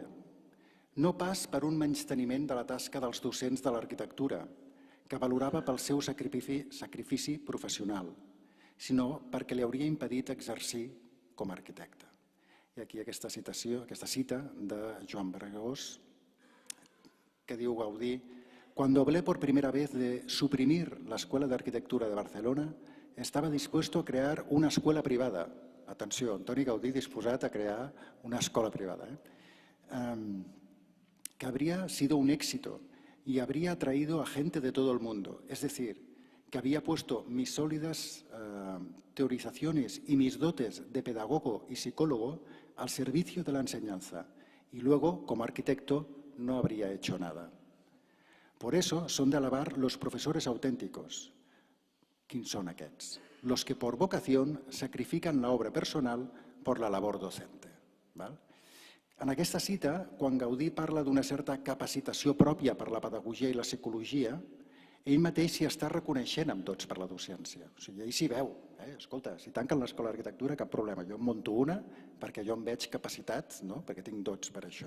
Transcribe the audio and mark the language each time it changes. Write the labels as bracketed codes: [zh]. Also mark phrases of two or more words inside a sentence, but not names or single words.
[ca] No pas per un menysteniment de la tasca dels docents de l'arquitectura, que valorava pel seu sacrifici professional, sinó perquè li hauria impedit exercir com a arquitecte. I aquí aquesta cita de Joan Bregós, que diu Gaudí: [es] «Cuando hablé por primera vez de suprimir la Escuela de Arquitectura de Barcelona, estaba dispuesto a crear una escuela privada». [ca] Atenció, Antoni Gaudí disposat a crear una escola privada, [es] que habría sido un éxito y habría atraído a gente de todo el mundo. Es decir, que había puesto mis sólidas teorizaciones y mis dotes de pedagogo y psicólogo al servicio de la enseñanza. Y luego, como arquitecto, no habría hecho nada. Por eso son de alabar los profesores auténticos. ¿Quiénes son aquests? Los que por vocación sacrifican la obra personal por la labor docente. [ca] En aquesta cita, quan Gaudí parla d'una certa capacitació pròpia per la pedagogia i la psicologia, ell mateix s'hi està reconeixent amb dots per la docència. O sigui, ell s'hi veu. Escolta, si tanquen l'escola d'arquitectura, cap problema. Jo en monto una perquè jo em veig capacitat, perquè tinc dots per això.